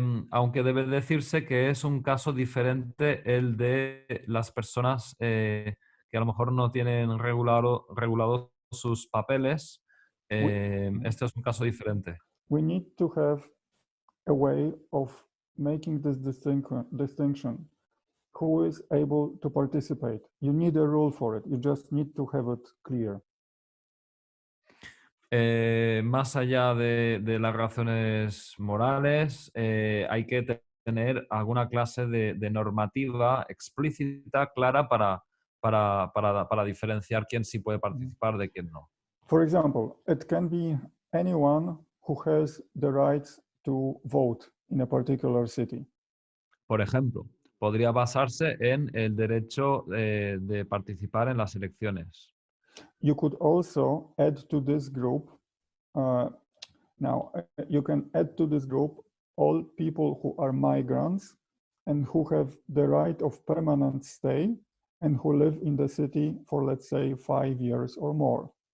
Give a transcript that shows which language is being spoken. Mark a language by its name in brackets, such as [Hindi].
[Spanish] Aunque debe decirse que es un caso diferente el de las personas que a lo mejor no tienen regulados sus papeles. Este es un caso diferente. [English] We need to have a way of making this distinction. Who is able to participate? You need a rule for it. You just need to have it clear. [Spanish] Más allá de las razones morales, hay que tener alguna clase de normativa explícita, clara, para diferenciar quién sí puede participar de quién no. [English] For example, it can be anyone who has the rights to vote in a particular city. [Spanish] Por ejemplo, podría basarse en el derecho de participar en las elecciones. [English] You could also add to this group, you can add to this group all people who are migrants and who have the right of permanent stay and who live in the city for, let's say, 5 years or more.